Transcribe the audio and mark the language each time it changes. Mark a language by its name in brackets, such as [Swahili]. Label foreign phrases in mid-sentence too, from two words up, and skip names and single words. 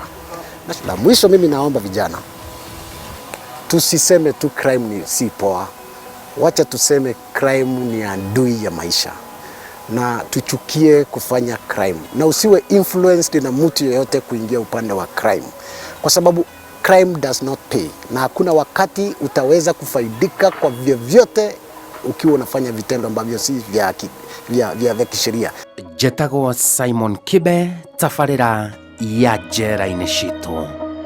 [Swahili] Na mwisho, mimi naomba vijana, tusiseme tu crime si poa. Wacha tuseme crime ni adui ya maisha, na tuchukie kufanya crime, na usiwe influenced na mtu yeyote kuingia upande wa crime, kwa sababu [English] crime does not pay, [Swahili] na hakuna wakati utaweza kufaidika kwa vyovyote ukiwa unafanya vitendo ambavyo si vya kisheria. [Kikuyu] Njĩtagwo Simon Kibe, tabarĩra ya njera-inĩ citũ.